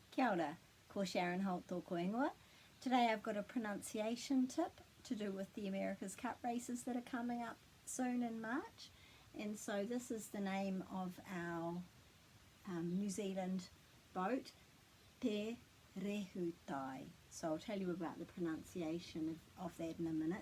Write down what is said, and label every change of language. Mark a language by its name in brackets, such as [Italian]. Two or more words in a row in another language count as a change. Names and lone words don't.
[Māori] Kia ora, ko Sharon Holt tōko ingoa. [English] Today I've got a pronunciation tip to do with the America's Cup races that are coming up soon in March. And so this is the name of our New Zealand boat, Te Rehutai. So I'll tell you about the pronunciation of that in a minute.